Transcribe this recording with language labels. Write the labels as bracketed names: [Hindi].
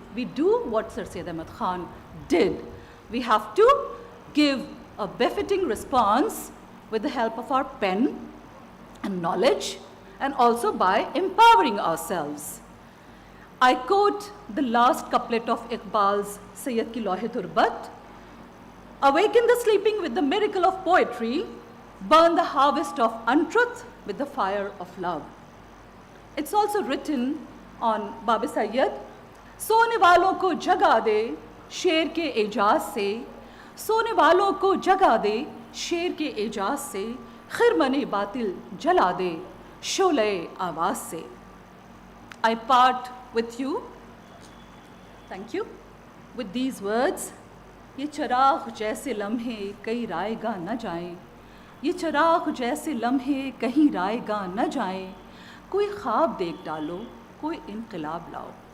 [English] We do what Sir Syed Ahmad Khan did. We have to give a befitting response with the help of our pen and knowledge, and also by empowering ourselves. I quote the last couplet of Iqbal's Sayyid Ki Lohe Turbat: awaken the sleeping with the miracle of poetry, burn the harvest of untruth with the fire of love. It's also written on Bab Sayyid, [Hindi] सोने वालों को जगा दे शेर के एजाज से, सोने वालों को जगा दे शेर के एजाज से, खिरमने बातिल जला दे शोले आवाज से. [English] I part with you, thank you, with these words. [Hindi] ये चराग जैसे लम्हे कहीं रायगा न जाएं, ये चराग जैसे लम्हे कहीं रायगा न जाएं, कोई ख्वाब देख डालो, कोई इनकलाब लाओ.